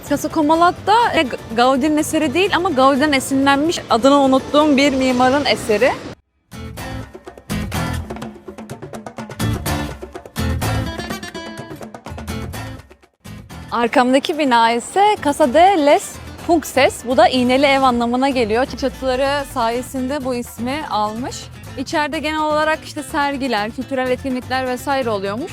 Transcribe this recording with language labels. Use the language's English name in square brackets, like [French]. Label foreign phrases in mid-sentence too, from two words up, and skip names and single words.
[Turkish] Casa Comalat da Gaudi'nin eseri değil ama Gaudi'den esinlenmiş, adını unuttuğum bir mimarın eseri. Arkamdaki bina ise Casa de les Puigses. Bu da iğneli ev anlamına geliyor. Çatıları sayesinde bu ismi almış. İçeride genel olarak işte sergiler, kültürel etkinlikler vesaire oluyormuş.